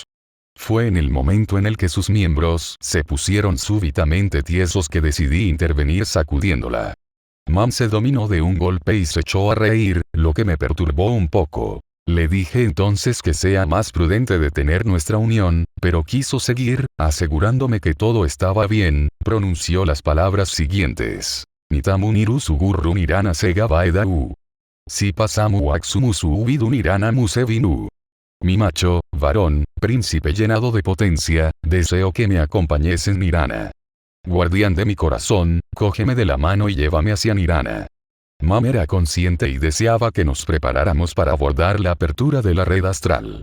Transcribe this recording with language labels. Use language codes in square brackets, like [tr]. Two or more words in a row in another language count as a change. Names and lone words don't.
[es] Fue en el momento en el que sus miembros se pusieron súbitamente tiesos que decidí intervenir sacudiéndola. Mam se dominó de un golpe y se echó a reír, lo que me perturbó un poco. Le dije entonces que sea más prudente detener nuestra unión, pero quiso seguir, asegurándome que todo estaba bien. Pronunció las palabras siguientes. Nitamu niru sugurru nirana sega baedau. Si pasamu waxumusu ubidu nirana musevinu. Mi macho, varón, príncipe llenado de potencia, deseo que me acompañes en Nirana. Guardián de mi corazón, cógeme de la mano y llévame hacia Nirana. Mam era consciente y deseaba que nos preparáramos para abordar la apertura de la red astral.